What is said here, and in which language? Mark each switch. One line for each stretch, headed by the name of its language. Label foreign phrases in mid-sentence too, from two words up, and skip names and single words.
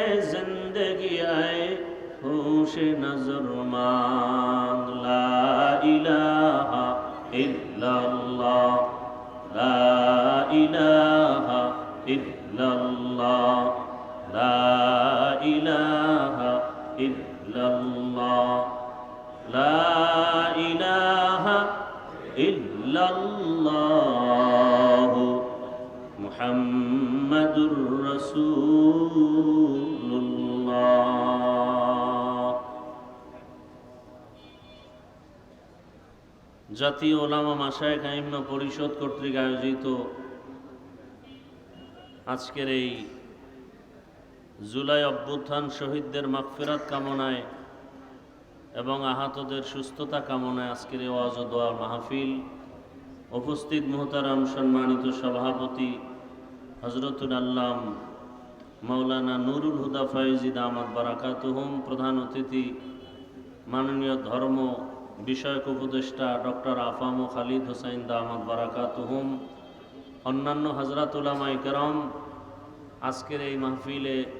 Urdu: زندگی اے ہوش نظر ماند
Arabic: لا الہ الا اللہ لا الہ الا اللہ لا الہ الا اللہ لا الہ الا اللہ محمد رسول اللہ
Bangla: জাতীয় ওলামা মাশায়েখ আইম্মা পরিষদ কর্তৃক আয়োজিত আজকের এই জুলাই অভ্যুত্থান শহীদদের মাগফিরাত কামনায় এবং আহতদের সুস্থতা কামনায় আজকের এই ওয়াজ ও দোয়া মাহফিল উপস্থিত মুহতারাম সম্মানিত সভাপতি হযরতুল আল্লাম মাওলানা নুরুল হুদা ফয়েজী
Arabic: دامت بركاتهم,
Bangla: প্রধান অতিথি মাননীয় ধর্ম বিষয়ক উপদেষ্টা ডক্টর আফাম খালিদ হোসাইন
Arabic: دامت بركاتهم,
Bangla: অন্যান্য হযরত উলামায়ে কেরাম, আজকের এই মাহফিলে